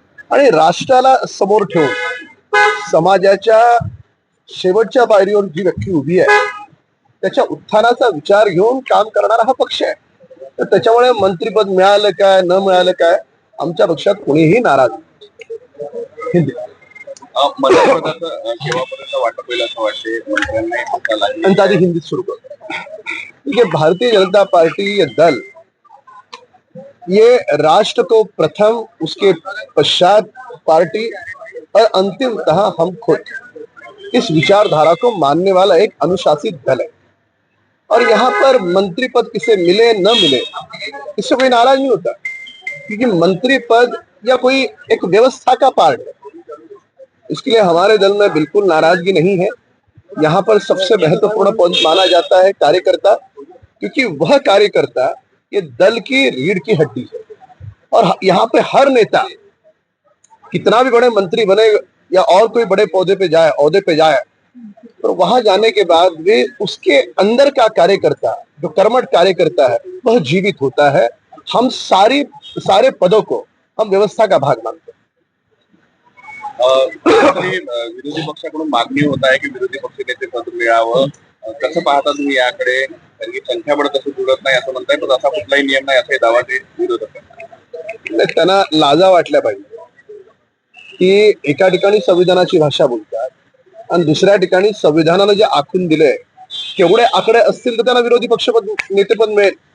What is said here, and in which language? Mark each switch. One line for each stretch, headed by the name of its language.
Marathi: आणि राष्ट्राला समोर ठेवून समाजाच्या शेवटच्या पायरीवर जी व्यक्ती उभी आहे त्याच्या उत्थानाचा विचार घेऊन काम करणारा हा पक्ष आहे. तर त्याच्यामुळे मंत्रीपद मिळालं काय न मिळालं काय आमच्या पक्षात कोणीही नाराज नाही. मंत्रिपदाचं केव्हापर्यंत वाटप होईल असं वाटते मंत्र्यांना? आधी हिंदीत सुरू करतो.
Hindi: ये भारतीय जनता पार्टी ये दल, ये राष्ट्र को प्रथम, उसके पश्चात पार्टी और अंतिमतः हम खुद, इस विचारधारा को मानने वाला एक अनुशासित दल है. और यहाँ पर मंत्री पद किसे मिले न मिले इससे कोई नाराज नहीं होता, क्योंकि मंत्री पद या कोई एक व्यवस्था का पार्ट है. इसके लिए हमारे दल में बिल्कुल नाराजगी नहीं है. यहाँ पर सबसे महत्वपूर्ण पद माना जाता है कार्यकर्ता, क्योंकि वह कार्यकर्ता ये दल की रीढ़ की हड्डी है. और यहाँ पे हर नेता कितना भी बड़े मंत्री बने या और कोई बड़े ओहदे पे जाए तो वहां जाने के बाद भी उसके अंदर का कार्यकर्ता, जो कर्मठ कार्यकर्ता है, वह जीवित होता है. हम सारे पदों को हम व्यवस्था का भाग मानते हैं.
Marathi: विरोधी पक्षाकडून मागणी होत आहे की विरोधी पक्ष नेते पद मिळावं. कसं पाहता तुम्ही याकडे? कारण की संख्याबळ कसं जुळत नाही असं म्हणताय, पण असा कुठलाही नियम नाही असाही दावा ते विरोधक करतात. त्यांना लाजा वाटल्या पाहिजे की एका ठिकाणी संविधानाची भाषा बोलतात आणि दुसऱ्या ठिकाणी संविधानानं जे आखून दिलंय केवढे आकडे असतील तर त्यांना विरोधी पक्षपद नेतेपद मिळेल.